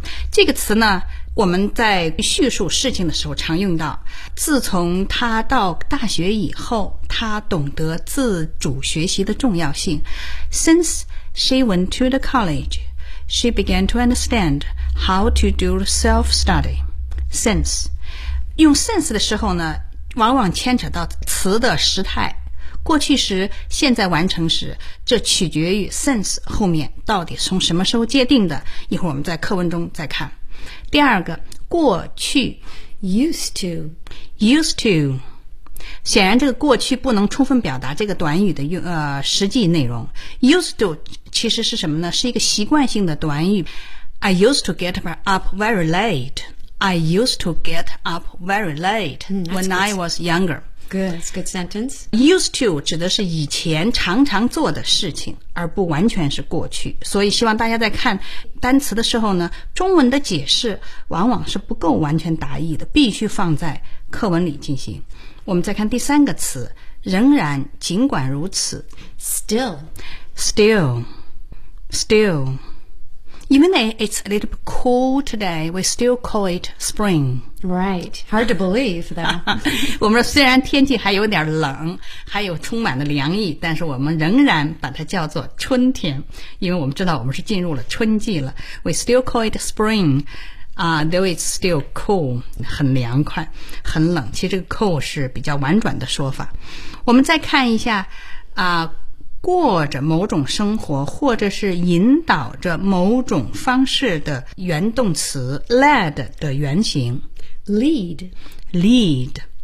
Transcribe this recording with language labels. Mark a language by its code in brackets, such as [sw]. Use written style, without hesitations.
[zh] 这个词呢，我们在叙述事情的时候常用到。自从他到大学以后，他懂得自主学习的重要性。 [en] Since she went to the college, she began to understand how to do self-study. [zh] Since 用 since 的时候呢，往往牵扯到词的时态。过去时、现在完成时，这取决于 since 后面到底从什么时候界定的。一会儿我们在课文中再看。第二个，过去 [en] used to， [zh] 显然这个过去不能充分表达这个短语的实际内容。 used to 其实是什么呢？是一个习惯性的短语。 [en] I used to get up very late. I used to get up very late when I was younger. Good, that's a good sentence. [zh] Used to 指的是以前常常做的事情，而不完全是过去。所以希望大家在看单词的时候呢，中文的解释往往是不够完全达意的，必须放在课文里进行。我们再看第三个词，仍然，尽管如此。 [en] Still. Even though it's a little bit cool today, we still call it spring. Right. Hard to believe, though. [zh] 我们虽然天气还有点冷，还有充满了凉意，但是我们仍然把它叫做春天，因为我们知道我们是进入了春季了。 [en] We still call it spring, though it's still cool, [zh] 很凉快，很冷。其实这个 cool 是比较婉转的说法。我们再看一下过着某种生活或者是引导着某种方式的原动词 led 的原型 [en] lead